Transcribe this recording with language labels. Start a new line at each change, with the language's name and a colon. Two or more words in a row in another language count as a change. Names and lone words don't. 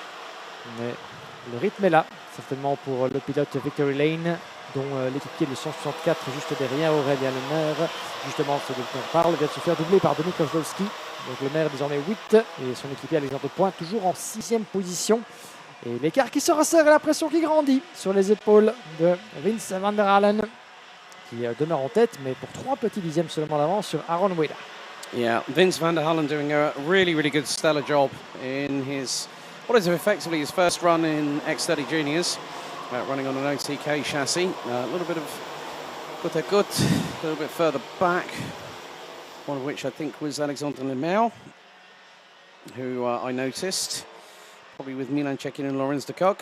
French: Mais le rythme est là, certainement pour le pilote Victory Lane, dont l'équipier de 164 juste derrière, Aurélien Lemaire, justement ce dont on parle, vient de se faire doubler par Denis Kozlowski. Donc le maire désormais 8 et son équipier Alexandre Point toujours en 6e position. Et l'écart qui se resserre et la pression qui grandit sur les épaules de Vince van der Halen, qui demeure en tête, mais pour 3 petits dixièmes seulement d'avance sur Aaron Weda.
English: Yeah, Vince van der Hullen doing a really, really good stellar job in his, what is effectively his first run in X30 Juniors, running on an OTK chassis. A little bit of good, a little bit further back, one of which I think was Alexandre Lemel, who I noticed, probably with Milan Chekin and Laurens de Kock.